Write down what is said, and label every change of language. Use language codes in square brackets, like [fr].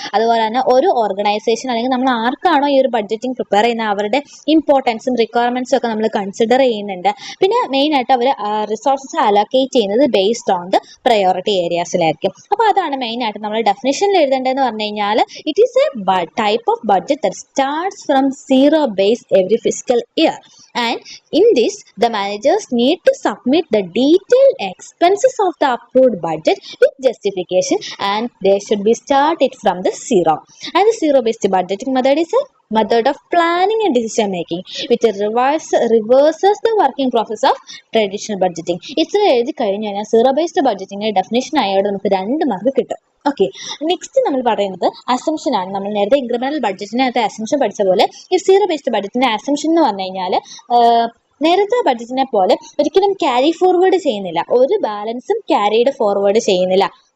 [ml] അതുപോലെ തന്നെ ഒരു ഓർഗനൈസേഷൻ അല്ലെങ്കിൽ നമ്മൾ ആർക്കാണോ ഈ ഒരു ബഡ്ജറ്റിംഗ് പ്രിപ്പയർ ചെയ്യുന്ന അവരുടെ ഇമ്പോർട്ടൻസും റിക്വയർമെൻറ്റ്സും ഒക്കെ നമ്മൾ കൺസിഡർ ചെയ്യുന്നുണ്ട്. പിന്നെ മെയിനായിട്ട് അവർ റിസോഴ്സസ് അലോക്കേറ്റ് ചെയ്യുന്നത് ബേസ്ഡ് ഓൺ ദ പ്രയോറിറ്റി ഏരിയാസിലായിരിക്കും. അപ്പോൾ അതാണ് മെയിനായിട്ട് നമ്മൾ ഡെഫിനിഷനിൽ എഴുതേണ്ടതെന്ന് പറഞ്ഞു കഴിഞ്ഞാൽ [en] It is a type of budget that starts from zero base every physical year. And in this, the managers need to submit the detailed expenses of the approved budget with justification, and they should be started from the zero. And the zero-based budgeting method is a method of planning and decision making which reverses the working process of traditional budgeting. [ml] ഇത്ര എഴുതി കഴിഞ്ഞ് കഴിഞ്ഞാൽ zero based budgeting definition ആയതുകൊണ്ട് നമുക്ക് 2 mark കിട്ടും. Okay, next നമ്മൾ പറയുന്നത് assumption ആണ്. നമ്മൾ നേരത്തെ ഇൻക്രിമെന്റൽ ബഡ്ജറ്റിനകത്ത് അസംഷൻ പഠിച്ച പോലെ ഈ സീറോ ബേസ്ഡ് ബഡ്ജറ്റിന്റെ അസംഷൻ എന്ന് പറഞ്ഞു കഴിഞ്ഞാൽ നേരത്തെ ബഡ്ജറ്റിനെ പോലെ ഒരിക്കലും ക്യാരി ഫോർവേഡ് ചെയ്യുന്നില്ല, ഒരു ബാലൻസും ക്യാരിഡ് ഫോർവേഡ് ചെയ്യുന്നില്ല.